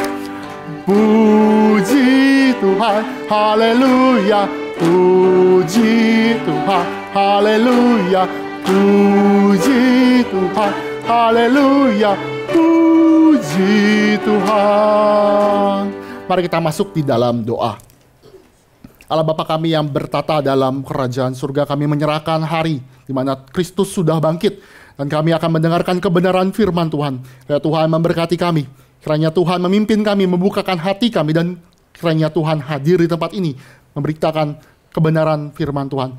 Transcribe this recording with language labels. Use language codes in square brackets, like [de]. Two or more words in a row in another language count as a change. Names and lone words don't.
[id] Puji Tuhan, haleluya, puji Tuhan, haleluya, puji Tuhan, haleluya, puji Tuhan. Mari kita masuk di dalam doa. Allah Bapa kami yang bertata dalam kerajaan surga, kami menyerahkan hari di mana Kristus sudah bangkit, dan kami akan mendengarkan kebenaran firman Tuhan. Ya Tuhan memberkati kami, kiranya Tuhan memimpin kami, membukakan hati kami, dan kiranya Tuhan hadir di tempat ini, memberitakan kebenaran firman Tuhan.